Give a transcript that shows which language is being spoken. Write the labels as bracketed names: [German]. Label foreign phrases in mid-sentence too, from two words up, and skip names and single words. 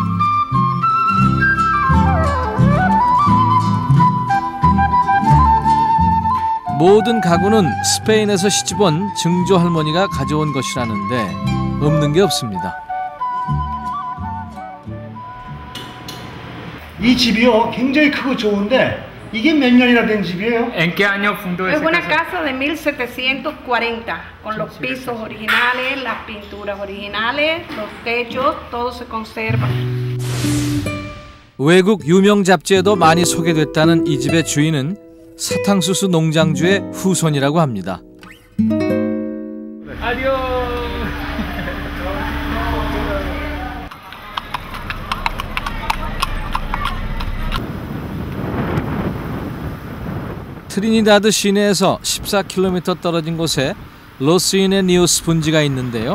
[Korean] 모든 가구는 스페인에서 시집온 증조 할머니가 가져온 것이라는데 없는 게 없습니다. 이 집이요 굉장히 크고 좋은데 이게 몇 년이나 된 집이에요? [Spanish] ¿En qué año fundó Es esa una casa? casa de 1740, con los pisos originales, las pinturas originales, los techos, todo se conserva. [Korean] 외국 유명 잡지에도 많이 소개됐다는 이 집의 주인은 사탕수수 농장주의 후손이라고 합니다. [Spanish] Adiós. [Korean] 트리니다드 시내에서 14km 떨어진 곳에 로스이네니우스 분지가 있는데요.